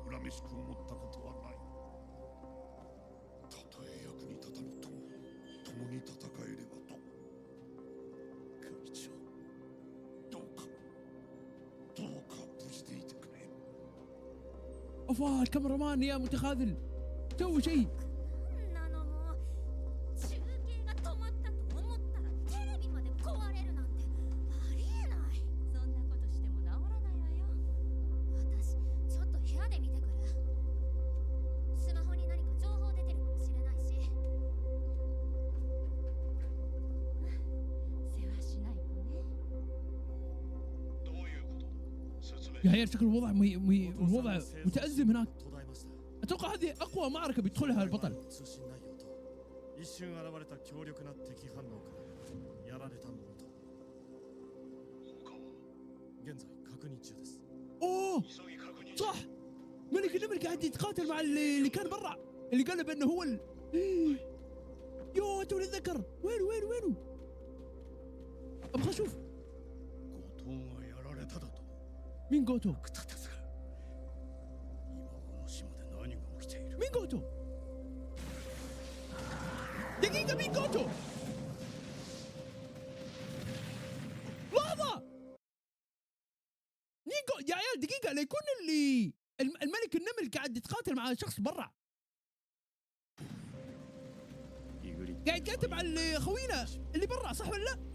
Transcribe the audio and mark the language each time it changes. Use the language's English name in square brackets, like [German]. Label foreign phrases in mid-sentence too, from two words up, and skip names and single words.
[Japanese] 嬉しく思ったことはない。たとえ役に立たぬとも共に戦えればと。会長、どうか無事でいてくれ。 [Arabic] افا الكاميرا مان يا متخاذل سوي شيء. [Japanese] なのも中継が止まったと思ったらテレビまで壊れるなんてありえない。そんなことしても治らないわよ。私ちょっと部屋で見てくる。スマホに何か情報出てるかもしれないし。世話しないとね。どういうことだ。説明。 [Arabic] يا عيال شكل الوضع الوضع متأزم هناك. اتوقع هذه اقوى معركة بيدخلها البطل. [Japanese] 一瞬現れた強力な敵反応からやられたものと現在確認中です。 [Arabic] اوه صح ملك النمر قاعد يتقاتل مع اللي كان برا اللي قال بانه هو يو توني اتذكر وينه ابغى اشوف [Japanese] 後藤がやられただと。 [Arabic] مين جوتو [Japanese] たですが、今この島で何が起きている。 [Arabic] مين جوتو دقيقة مين جوتو لحظة مين يا عيال دقيقة لا يكون اللي الملك النمل قاعد يتقاتل مع شخص برا قاعد يكاتب على خوينا اللي برا صح ولا لا؟